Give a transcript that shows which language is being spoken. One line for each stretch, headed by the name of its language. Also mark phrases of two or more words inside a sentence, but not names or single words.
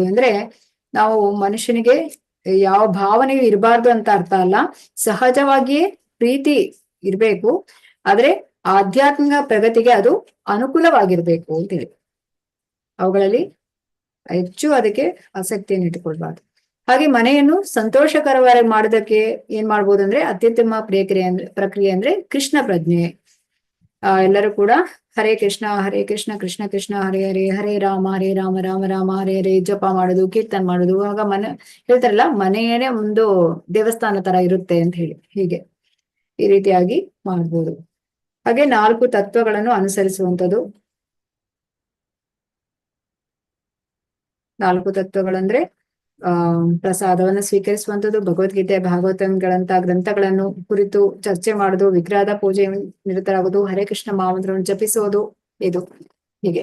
Kannada: ಅಂದ್ರೆ ನಾವು ಮನುಷ್ಯನಿಗೆ ಯಾವ ಭಾವನೆಯೂ ಇರಬಾರ್ದು ಅಂತ ಅರ್ಥ ಅಲ್ಲ, ಸಹಜವಾಗಿಯೇ ಪ್ರೀತಿ ಇರ್ಬೇಕು, ಆದ್ರೆ ಆಧ್ಯಾತ್ಮಿಕ ಪ್ರಗತಿಗೆ ಅದು ಅನುಕೂಲವಾಗಿರ್ಬೇಕು ಅಂತೇಳಿ ಅವುಗಳಲ್ಲಿ ಹೆಚ್ಚು ಅದಕ್ಕೆ ಆಸಕ್ತಿಯನ್ನು ಇಟ್ಟುಕೊಳ್ಬಾರ್ದು. ಹಾಗೆ ಮನೆಯನ್ನು ಸಂತೋಷಕರವಾಗಿ ಮಾಡೋದಕ್ಕೆ ಏನ್ ಮಾಡ್ಬೋದು ಅಂದ್ರೆ ಅತ್ಯುತ್ತಮ ಪ್ರಕ್ರಿಯೆ ಅಂದ್ರೆ ಕೃಷ್ಣ ಪ್ರಜ್ಞೆ. ಎಲ್ಲರೂ ಕೂಡ ಹರೇ ಕೃಷ್ಣ ಕೃಷ್ಣ ಕೃಷ್ಣ ಹರೇ ಹರೇ, ಹರೇ ರಾಮ ರಾಮ ರಾಮ ಹರೇ ಹರೇ ಜಪ ಮಾಡೋದು, ಕೀರ್ತನೆ ಮಾಡೋದು. ಆಗ ಹೇಳ್ತಾರಲ್ಲ, ಮನೆಯೇ ಒಂದು ದೇವಸ್ಥಾನ ತರ ಇರುತ್ತೆ ಅಂತ ಹೇಳಿ, ಹೀಗೆ ಈ ರೀತಿಯಾಗಿ ಮಾಡ್ಬೋದು. ಹಾಗೆ 4 ತತ್ವಗಳನ್ನು ಅನುಸರಿಸುವಂಥದ್ದು. 4 ತತ್ವಗಳಂದ್ರೆ ಪ್ರಸಾದವನ್ನು ಸ್ವೀಕರಿಸುವಂಥದ್ದು, ಭಗವದ್ಗೀತೆ, ಭಾಗವತಗಳಂತ ಗ್ರಂಥಗಳನ್ನು ಕುರಿತು ಚರ್ಚೆ ಮಾಡುದು, ವಿಗ್ರಹದ ಪೂಜೆ ನಿರತರಾಗುವುದು, ಹರೇ ಕೃಷ್ಣ ಮಹಾಮಂತ್ರವನ್ನು ಜಪಿಸುವುದು, ಇದು ಹೀಗೆ.